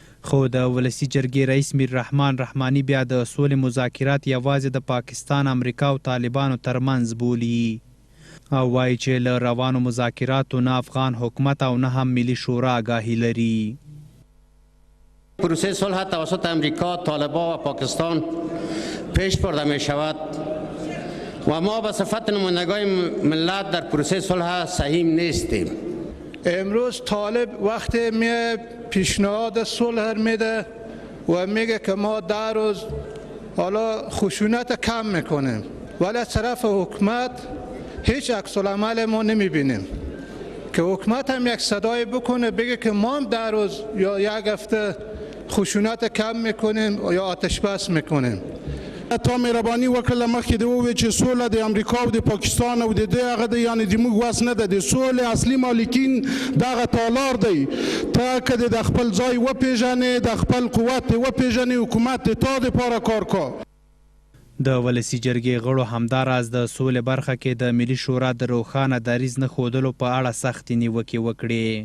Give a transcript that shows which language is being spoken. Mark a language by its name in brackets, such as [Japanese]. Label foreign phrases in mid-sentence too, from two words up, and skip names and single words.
[Pashto] خو د ولسي جرګې رئیس میر رحمان رحماني بیا د سولې مذاکرات یوازې د پاکستان، امریکا او طالبانو ترمنځ بولي او وایي چې له روانو مذاکراتو نه افغان حکومت او نه هم ملی شورا آگاهی لري. [Persian] پروسه صلح توسط امریکا، طالبان و پاکستان پیش برده می شود و ما به صفت نمایندگان ملت در پروسه صلح سهیم نیستیم. امروز طالب وقتی می پیشنهاد صلح میده و میگه که ما در روز حالا خشونت کم میکنیم، ولی از طرف حکومت هیچ عکس العمل ما نمیبینیم که حکومت هم یک صدای بکنه بگه که ما هم در روز یا یک هفته خشونت کم میکنیم یا آتش بس میکنیم. [Pashto] تا مهرباني وکړه مخکې د وویل چې سوله د امریکا او د پاکستان او د دې هغه د یعنی د موږ واس نه ده. د سولې اصلي مالکین دغه تالار دی. ته که د خپل ځای وپېژنې، د خپل قوت وپېژنې، حکومت د تا دپاره کار کا. د ولسي جرګې غړو همداراز د سولې برخه کې د ملي شورا د روښانه دریځ نه ښودلو په اړه سختې نیوکې وکړې.